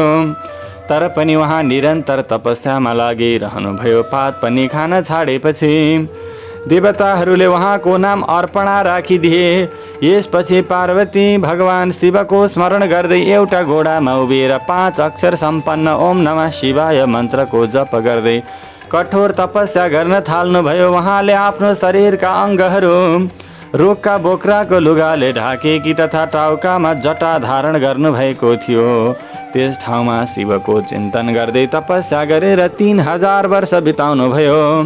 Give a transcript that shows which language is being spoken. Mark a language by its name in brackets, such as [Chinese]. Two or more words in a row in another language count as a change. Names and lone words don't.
[Nepali] तर पनि उहाँ निरन्तर तपस्यामा लागिरहनुभयो। पात पनि खान छाडेपछि देवताहरूले उहाँको नाम अर्पणा राखिदिए। यसपछि पार्वती भगवान शिवको स्मरण गर्दै एउटा घोडामा उभिएर 5 अक्षर सम्पन्न [Sanskrit] ओम नमः शिवाय [Nepali] मन्त्रको जप गर्दै कठोर तपस्या गर्न थाल्नुभयो। उहाँले आफ्नो शरीरका अङ्गहरू रुखका बोक्राको लुगाले ढाकेकी तथा टाउकामा जटा धारण गर्नुभएको थियो। त्यस ठाउँमा शिवको चिन्तन गर्दै तपस्या गरेर 3000 वर्ष बिताउनुभयो।